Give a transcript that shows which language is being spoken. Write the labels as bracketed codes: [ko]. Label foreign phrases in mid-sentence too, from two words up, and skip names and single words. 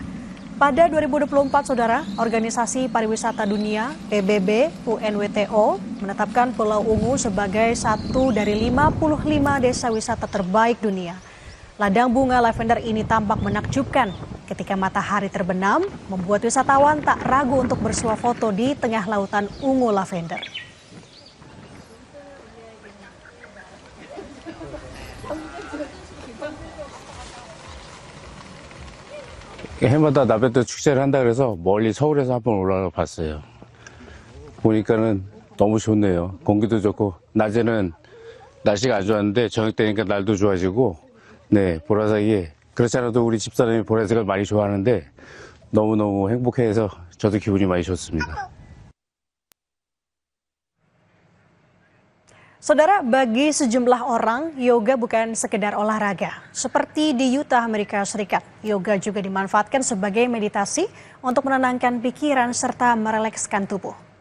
[id] Pada 2024, saudara, Organisasi Pariwisata Dunia (PBB) UNWTO menetapkan Pulau Ungu sebagai satu dari 55 desa wisata terbaik dunia. Ladang bunga lavender ini tampak menakjubkan ketika matahari terbenam, membuat wisatawan tak ragu untuk bersuah foto di tengah lautan ungu lavender. [ko] 해마다 나베트 축제를 한다 그래서 멀리 서울에서 한번 올라가 봤어요. 보니까는 너무 좋네요. 공기도 좋고 낮에는 날씨가 안 좋았는데 저녁 되니까 날도 좋아지고 네, 보라색이 그렇지 않아도 우리 집사람이 보라색을 많이 좋아하는데 너무너무 행복해서 저도 기분이 많이 좋습니다. [id] Saudara, bagi sejumlah orang, yoga bukan sekedar olahraga. Seperti di Utah, Amerika Serikat, yoga juga dimanfaatkan sebagai meditasi untuk menenangkan pikiran serta merelekskan tubuh.